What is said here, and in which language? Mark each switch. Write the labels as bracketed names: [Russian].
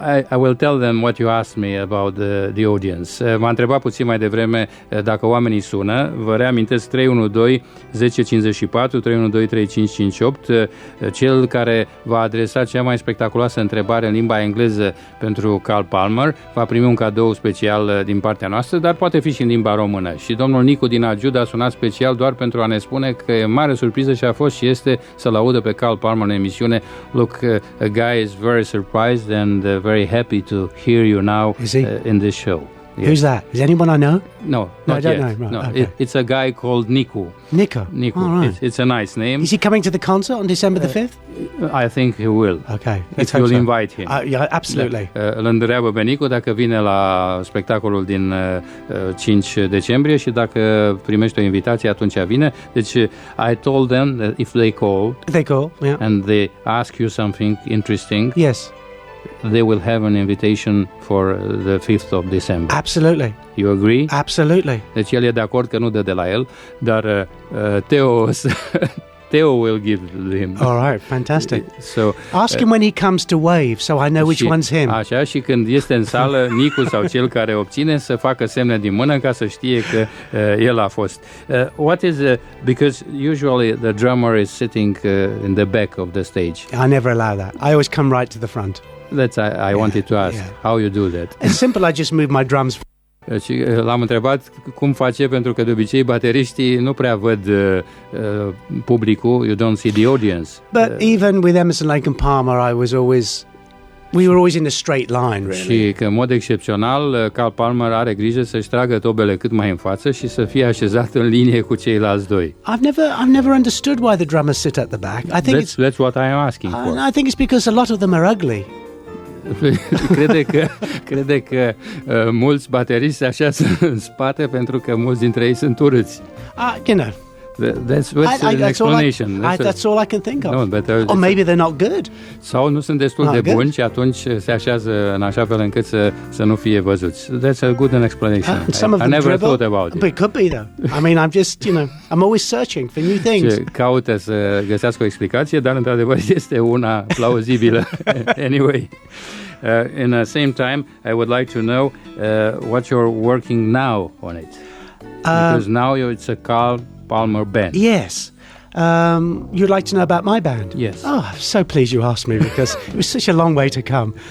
[English] I will tell them what you asked me about the audience. [Romanian] M-a întrebat puțin mai devreme dacă oamenii sună. Vă reamintesc 312 1054, 312 3558. Cel care va adresa cea mai spectaculoasă întrebare în limba engleză pentru Carl Palmer va primi un cadou special din partea noastră, dar poate fi și în limba română. Și domnul Nicu din Agiud a sunat special doar pentru a ne spune că e mare surpriză și a fost și este să-l audă pe Carl Palmer în emisiune. [English] Look, a guy is very surprised and very happy to hear you now in this show. Yes. Who's that? Is anyone I know? No, I not don't yet. know. Right, No, okay. it's a guy called Nicu. Nico. Oh, right. It's a nice name. Is he coming to the concert on December the 5th? I think he will. Okay. If you'll invite him. Yeah, absolutely. [Romanian] Îl întreabă pe Nicu dacă vine la spectacolul din 5 decembrie și dacă primește o invitație, atunci vine. Deci, [English] I told them that if they call, yeah, and they ask you something interesting, yes, they will have an invitation for the 5th of December. Absolutely. You agree? Absolutely. [Romanian] Deci el e de acord că nu dă de la el, dar Teo [English] will give him. All right, fantastic. So, ask him when he comes to wave, so I know which one's him. [Romanian] Așa, și când este în sală, Nicu sau cel care obține să facă semne din mână ca să știe că el a fost. [English] What is because usually the drummer is sitting in the back of the stage. I never allow that. I always come right to the front. That's I wanted to ask how you do that. It's simple. I just move my drums. [Romanian] Și l-am întrebat cum face, pentru că de obicei bateriștii nu prea văd publicul, [English] you don't see the audience. But even with Emerson, Lake and Palmer, we were always in a straight line, really. [Romanian] Și că în mod excepțional, Carl Palmer are grijă să-și tragă tobele cât mai în față și să fie așezat în linie cu ceilalți doi. [English] I've never understood why the drummers sit at the back. I think that's what I am asking for. I think it's because a lot of them are ugly. [Romanian] crede că mulți bateriști se așează în spate pentru că mulți dintre ei sunt urâți. [English] You know. That's an explanation. That's all I can think of. No, but or maybe they're not good. [Romanian] Sau nu sunt destul de buni și atunci se așează în așa fel încât să nu fie văzuți. [English] That's a good explanation. I never thought about it. But it could be though. I mean, I'm just, I'm always searching for new things. [Romanian] Caută să găsească o explicație, dar într-adevăr este una plauzibilă. [English] Anyway. In the same time, I would like to know what you're working now on it. Because now it's a Carl Palmer band. Yes. You'd like to know about my band? Yes. Oh, I'm so pleased you asked me because it was such a long way to come.